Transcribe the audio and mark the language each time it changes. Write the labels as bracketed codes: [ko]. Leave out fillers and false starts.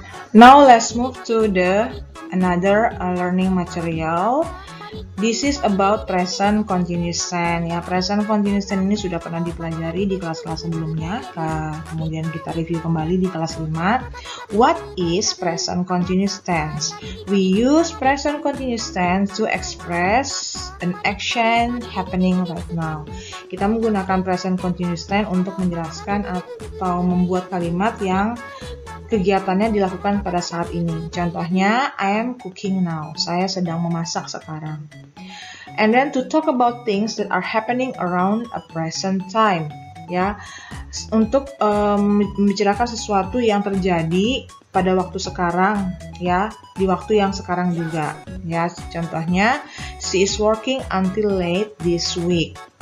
[en] Now let's move to another learning material. This is about present continuous tense ya. [id] Present continuous tense ini sudah pernah dipelajari di kelas-kelas sebelumnya. Kemudian kita review kembali di kelas 5. [en] What is present continuous tense? We use present continuous tense to express an action happening right now. [id] Kita menggunakan present continuous tense untuk menjelaskan atau membuat kalimat yang kegiatannya dilakukan pada saat ini. [en] Contohnya, I am cooking now. [id] Saya sedang memasak sekarang. [en] And then to talk about things that are happening around a present time. [id] Ya, untuk membicarakan sesuatu yang terjadi pada waktu sekarang, ya, di waktu yang sekarang juga. [en] Ya, contohnya, she is working until late this week.